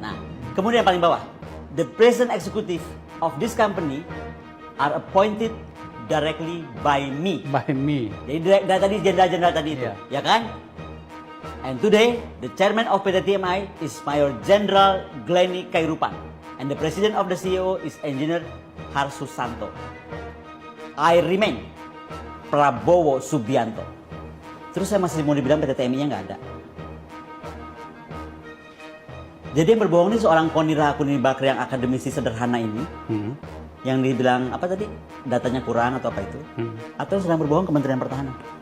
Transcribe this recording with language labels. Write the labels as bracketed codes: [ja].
[id] Nah, kemudian paling bawah, [en] the present executive of this company are appointed directly by me. By me. [id] Jadi dari tadi jenderal-jenderal tadi itu, ya kan? [en] And today, the chairman of PT TMI is Mayor General Glenny Kairupan, and the president of the CEO is Engineer Harsusanto. I remain Prabowo Subianto. [id] Terus saya masih mau dibilang PT TMI-nya nggak ada. Jadi yang berbohong ini seorang Kony Rahakuni Bakri yang akademisi sederhana ini, yang dibilang apa tadi, datanya kurang atau apa itu, atau sedang berbohong Kementerian Pertahanan.